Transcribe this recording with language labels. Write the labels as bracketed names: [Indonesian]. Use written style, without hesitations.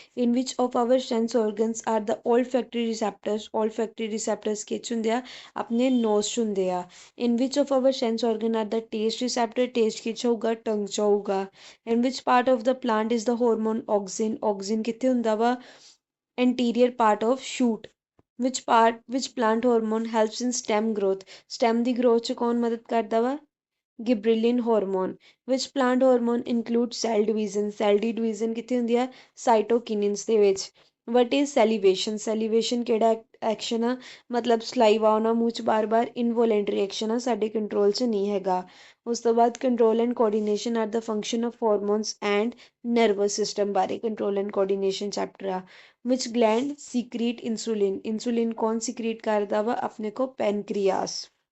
[English] in which of our sense organs are the olfactory receptors, olfactory receptors [Punjabi] ਕਿਹ ਹੁੰਦੇ ਆ, ਆਪਣੇ ਨੋਸ 'ਚ ਹੁੰਦੇ ਆ। [English] in which of our sense organ are the taste receptor, [Punjabi] taste ਕਿਹ 'ਚ ਹੋਊਗਾ, ਟੰਗ 'ਚ ਹੋਊਗਾ। [English] in which part of the plant is the hormone auxin, [Punjabi] ਆਕਸੀਨ ਕਿੱਥੇ ਹੁੰਦਾ ਵਾ, [English] anterior part of shoot। which plant hormone helps in stem growth, [Punjabi] stem ਦੀ growth 'ਚ ਕੌਣ ਮਦਦ ਕਰਦਾ ਵਾ, ਗਿਬਰੇਲਿਨ hormone. [English] which plant hormone include cell division, [Punjabi] cell ਦੀ division ਕਿੱਥੇ ਹੁੰਦੀ ਆ, ਸਾਈਟੋਕਿਨਿਨਸ ਦੇ ਵਿੱਚ। [English] what is salivation, [Punjabi] salivation ਕਿਹੜਾ ਐਕਸ਼ਨ ਆ, ਮਤਲਬ ਸਲਾਈਵਾ ਆਉਣਾ ਮੂੰਹ 'ਚ ਬਾਰ-ਬਾਰ, ਇਨਵੋਲੈਂਟਰੀ ਐਕਸ਼ਨ ਆ, ਸਾਡੇ ਕੰਟਰੋਲ 'ਚ ਨਹੀਂ ਹੈਗਾ। ਉਸ ਤੋਂ ਬਾਅਦ [English] control and coordination are the function of hormones and nervous system [Punjabi] ਬਾਰੇ [English] control and coordination [Punjabi] ਚੈਪਟਰ ਆ। [English] which gland secrete insulin, [Punjabi] ਇਨਸੂਲਿਨ ਕੌਣ ਸਿਕਰੀਟ ਕਰਦਾ ਵਾ, ਆਪਣੇ ਕੋ ਪੈਨਕ੍ਰੀਆਸ।